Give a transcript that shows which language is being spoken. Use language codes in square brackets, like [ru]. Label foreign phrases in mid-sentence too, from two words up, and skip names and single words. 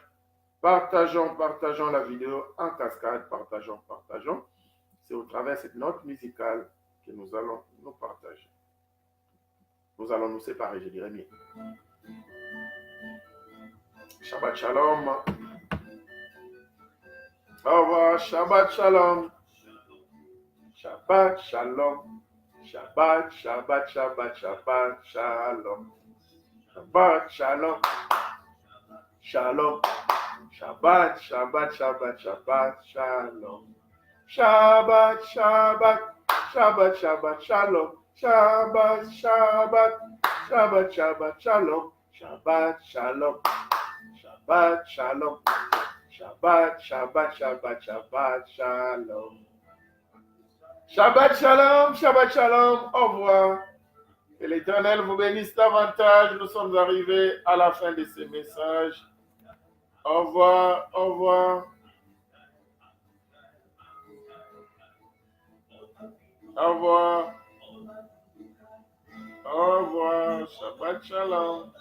[fr] Partageons la vidéo en cascade. Partageons. C'est au travers de cette note musicale que nous allons nous partager. Nous allons nous séparer, je dirais mieux. [he] שבת שלום. [fr] Au revoir. [he] שבת שלום. שבת שלום. שבת שלום. שבת שלום. שלום. שבת שלום. שבת שלום. שבת שלום. שבת שלום. שבת שלום. שבת שלום. שבת שלום. שבת שלום. [fr] Au revoir. Que l'Éternel vous bénisse davantage. Nous sommes arrivés à la fin de ce message. Au revoir. Au revoir. Au revoir. Au revoir. [he] שבת שלום.